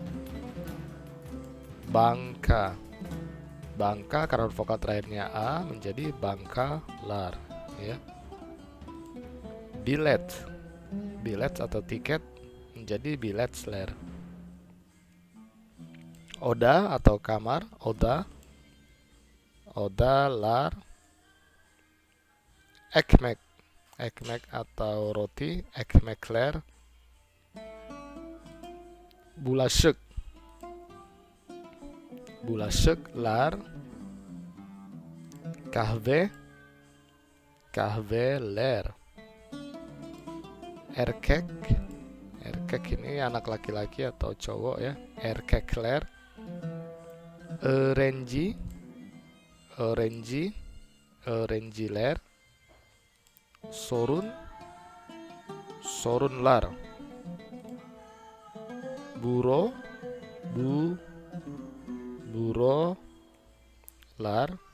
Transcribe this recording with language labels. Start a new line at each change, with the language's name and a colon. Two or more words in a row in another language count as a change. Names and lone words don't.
Turkish: Bangka, bangka
Indonesian: karena huruf vokal terakhirnya a menjadi bangkalar ya.
Turkish: Bilet, bilet
Indonesian: atau tiket menjadi biletsler. Oda atau kamar,
Turkish: oda, odalar. Ekmek, ekmek
Indonesian: atau roti,
Turkish: ekmekler. Bulaşık, bulaşıklar. Kahve, kahveler. Erkek, erkek
Indonesian: ini anak laki-laki atau cowok ya,
Turkish: erkekler. Öğrenci, öğrenci, öğrenciler. Sorun, sorunlar. Buro, bürolar. lar.